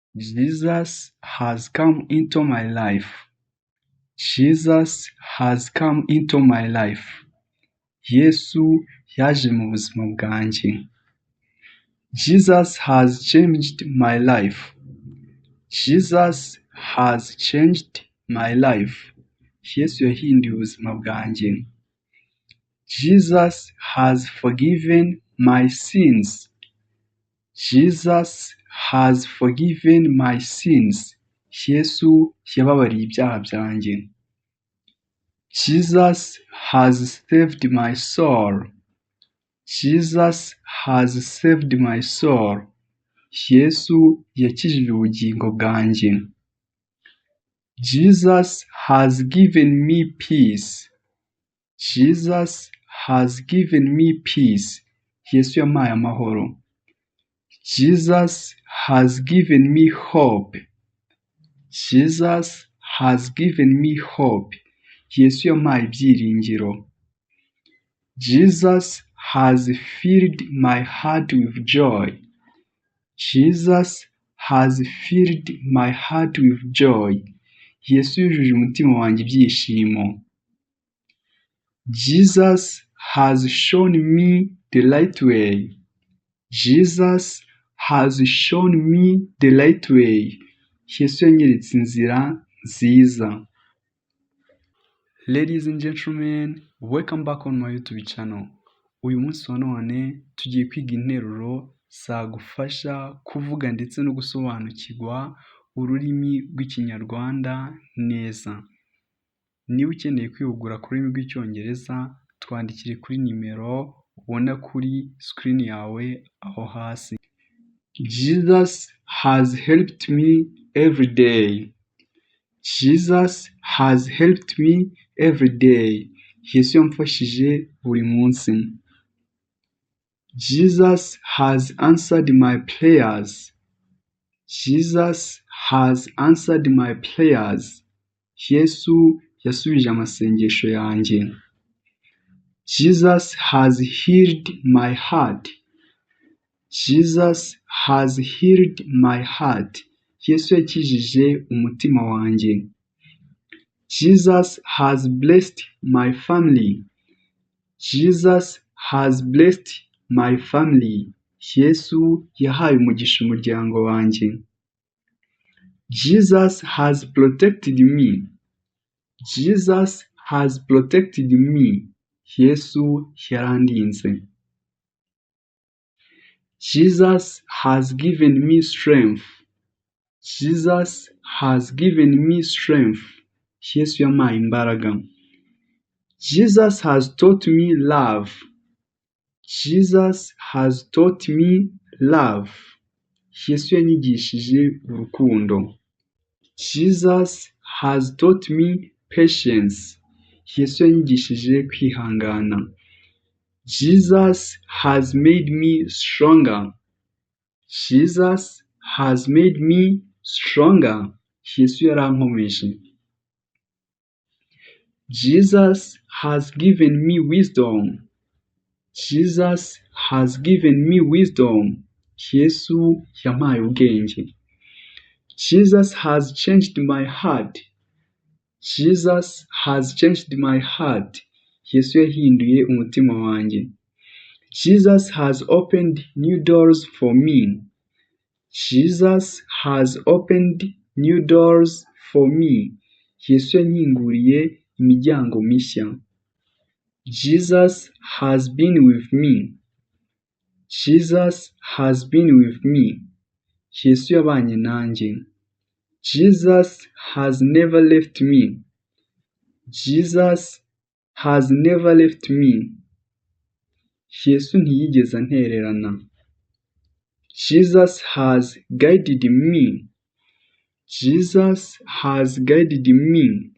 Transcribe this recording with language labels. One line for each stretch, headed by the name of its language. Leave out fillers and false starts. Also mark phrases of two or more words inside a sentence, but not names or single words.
English: Jesus has come into my life. Jesus has come into my life.
Kinyarwanda: Yesu yaje mu buzima bwanjye.
English: Jesus has changed my life. Jesus has changed my life.
Kinyarwanda: Yesu yahinduye ubuzima bwanjye.
English: Jesus has forgiven my sins. Jesus has forgiven my sins.
Kinyarwanda: Yesu yababariye ibyaha byanjye.
English: Jesus has saved my soul. Jesus has saved my soul.
Kinyarwanda: Yesu yakijije ubugingo bwanjye.
English: Jesus has given me peace. Jesus has given me peace.
Kinyarwanda: Yesu yampaye amahoro.
English: Jesus has given me hope. Jesus has given me hope.
Kinyarwanda: Yesu yampaye ibyiringiro.
English: Jesus has filled my heart with joy. Jesus has filled my heart with joy.
Kinyarwanda: Yesu yujuje umutima wanjye ibyishimo.
English: Jesus has shown me the right way. Jesus has shown me the right way.
Kinyarwanda: Yesu yanyeretse inzira nziza.
English: Ladies and gentlemen, welcome back on my YouTube channel.
Kinyarwanda: Uyu munsi wa none tugiye kwiga interuro zagufasha kuvuga ndetse no gusobanukirwa ururimi rw'Ikinyarwanda neza. Niba ukeneye kwihugura ku rurimi rw'Icyongereza, twandikire kuri nimero ubona kuri screen yawe aho hasi.
English: Jesus has helped me every day. Jesus has helped me every day.
Kinyarwanda: Yesu yamfashije buri munsi.
English: Jesus has answered my prayers. Jesus has answered my prayers.
Kinyarwanda: Yesu yasubije amasengesho yanjye.
English: Jesus has healed my heart. Jesus has healed my heart.
Kinyarwanda: Yesu yakijije umutima wanjye.
English: Jesus has blessed my family. Jesus has blessed my family.
Kinyarwanda: Yesu yahaye umugisha umuryango wanjye.
English: Jesus has protected me. Jesus has protected me.
Kinyarwanda: Yesu yarandinze.
English: Jesus has given me strength. Jesus has given me strength.
Kinyarwanda: Yesu yampaye imbaraga.
English: Jesus has taught me love. Jesus has taught me love.
Kinyarwanda: Yesu yanyigishije urukundo.
English: Jesus has taught me patience.
Kinyarwanda: Yesu yanyigishije kwihangana.
English: Jesus has made me stronger. Jesus has made me stronger.
Kinyarwanda: Yesu yarankomeje.
English: Jesus has given me wisdom. Jesus has given me wisdom.
Kinyarwanda: Yesu yampaye ubwenge.
English: Jesus has changed my heart. Jesus has changed my heart.
Kinyarwanda: Yesu yahinduye umutima wanjye.
English: Jesus has opened new doors for me. Jesus has opened new doors for me.
Kinyarwanda: Yesu yankinguriye imiryango mishya.
English: Jesus has been with me. Jesus has been with me.
Kinyarwanda: Yesu yabanye nanjye.
English: Jesus has never left me. Jesus has never left me.
Kinyarwanda: Yesu ntiyigeze antererana.
English: Jesus has guided me. Jesus has guided me.